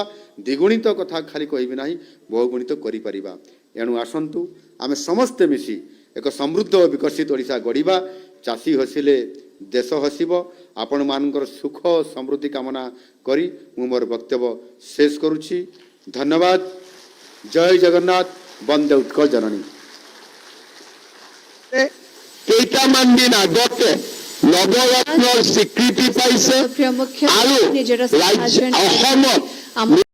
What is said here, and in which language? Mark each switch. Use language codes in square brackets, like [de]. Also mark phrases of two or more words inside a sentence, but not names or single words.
[or] ଦ୍ୱିଗୁଣିତ କଥା ଖାଲି କହିବି ନାହିଁ, ବହୁଗୁଣିତ କରିପାରିବା। ଏଣୁ ଆସନ୍ତୁ ଆମେ ସମସ୍ତେ ମିଶି ଏକ ସମୃଦ୍ଧ ଓ ବିକଶିତ ଓଡ଼ିଶା ଗଢ଼ିବା। ଚାଷୀ ହସିଲେ ଦେଶ ହସିବ। ଆପଣମାନଙ୍କର ସୁଖ ସମୃଦ୍ଧି କାମନା କରି ମୁଁ ମୋର ବକ୍ତବ୍ୟ ଶେଷ କରୁଛି। ଧନ୍ୟବାଦ। ଜୟ ଜଗନ୍ନାଥ, ବନ୍ଦେ ଉତ୍କଳ ଜନନୀ। [as] কেইটামান দিন আগতে নৱৰত্নৰ স্বীকৃতি পাইছে আৰু অসমত